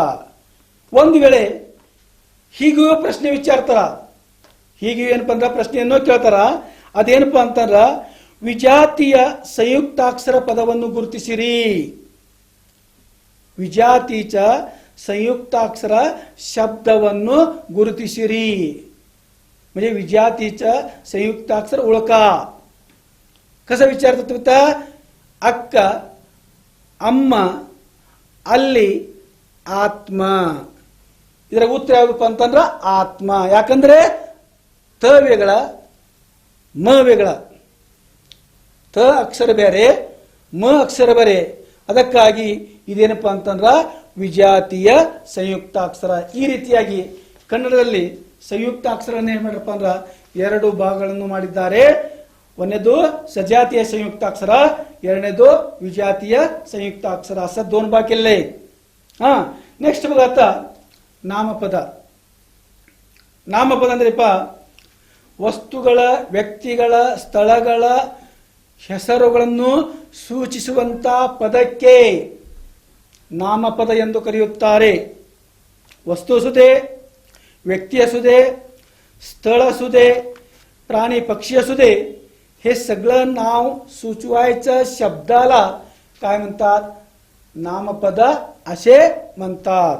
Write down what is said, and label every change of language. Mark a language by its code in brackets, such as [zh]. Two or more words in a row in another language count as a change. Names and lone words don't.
[kn] ಒಂದು ವೇಳೆ ಹೀಗೂ ಪ್ರಶ್ನೆ ವಿಚಾರ್ತಾರ, ಹೀಗೆ ಏನಪ್ಪ ಅಂದ್ರ ಪ್ರಶ್ನೆಯನ್ನು ಕೇಳ್ತಾರ. ಅದೇನಪ್ಪ ಅಂತಂದ್ರ ವಿಜಾತಿಯ ಸಂಯುಕ್ತಾಕ್ಷರ ಪದವನ್ನು ಗುರುತಿಸಿರಿ. ವಿಜಾತೀಚ ಸಂಯುಕ್ತಾಕ್ಷರ ಶಬ್ದವನ್ನು ಗುರುತಿಸಿರಿ. [mr] म्हणजे विजातीचा संयुक्ताक्षर ओळखा. कसं विचारतात होता? अक्क, अम्मा, [kn] ಅಲ್ಲಿ, ಆತ್ಮ. ಇದರ ಉತ್ತರ ಯಾವಪ್ಪ ಅಂತಂದ್ರ ಆತ್ಮ. ಯಾಕಂದ್ರೆ ತ ವೇಗಳ ಮ ವೇಗಳ. ತ ಅಕ್ಷರ ಬೇರೆ, ಮ ಅಕ್ಷರ ಬೇರೆ. ಅದಕ್ಕಾಗಿ ಇದೇನಪ್ಪ ಅಂತಂದ್ರ ವಿಜಾತೀಯ ಸಂಯುಕ್ತಾಕ್ಷರ. ಈ ರೀತಿಯಾಗಿ ಕನ್ನಡದಲ್ಲಿ ಸಂಯುಕ್ತಾಕ್ಷರವನ್ನು ಏನ್ ಮಾಡ್ರಪ್ಪ ಅಂದ್ರ ಎರಡು ಭಾಗಗಳನ್ನು ಮಾಡಿದ್ದಾರೆ. ಒಂದನೇದು ಸಜಾತೀಯ ಸಂಯುಕ್ತಾಕ್ಷರ, ಎರಡನೇದು ವಿಜಾತೀಯ ಸಂಯುಕ್ತಾಕ್ಷರ. [mr] असं दोन भाग केले. हा, नेक्स्ट बघा आता नामपद. [kn] नामपद ಅಂದ್ರಪ್ಪ ವಸ್ತುಗಳ, ವ್ಯಕ್ತಿಗಳ, ಸ್ಥಳಗಳ ಹೆಸರುಗಳನ್ನು ಸೂಚಿಸುವಂತ ಪದಕ್ಕೆ नामपद ಎಂದು ಕರೆಯುತ್ತಾರೆ. [mr] वस्तू असू दे, व्यक्ती असू दे, स्थळ असू दे, प्राणी पक्षी असू दे, हे सगळं नाव सुचवायचं शब्दाला काय म्हणतात? नामपद असे म्हणतात.